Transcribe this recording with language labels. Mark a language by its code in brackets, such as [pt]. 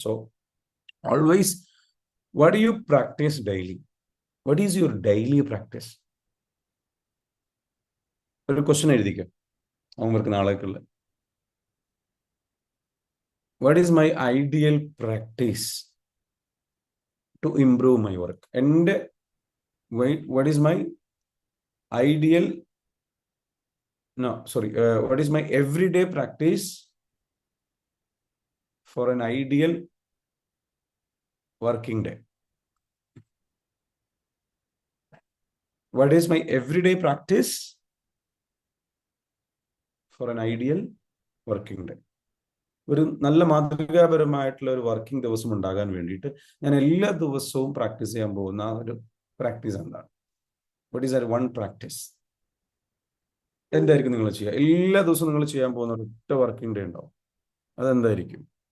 [en] So always what do you practise daily? What is your daily practice? [ml] ഒരു question എഴുതിക്കുക homework നാളേക്കുള്ള. [en] What is my ideal practice to improve my work? എൻ്റെ what is my ideal no sorry what is my everyday practice for an ideal working day? What is my everyday practice for an ideal working day? [ml] ഒരു നല്ല മാതൃകാപരമായിട്ടുള്ള ഒരു working ദിവസം ഉണ്ടാകാൻ വേണ്ടിയിട്ട് ഞാൻ എല്ലാ ദിവസവും പ്രാക്ടീസ് ചെയ്യാൻ പോകുന്ന ആ ഒരു പ്രാക്ടീസ് എന്താണ്? [en] What is that one practice? [ml] എന്തായിരിക്കും നിങ്ങൾ ചെയ്യുക? എല്ലാ ദിവസവും നിങ്ങൾ ചെയ്യാൻ പോകുന്ന ഒരൊറ്റ വർക്കിംഗ് ഡേ ഉണ്ടാവും, അതെന്തായിരിക്കും?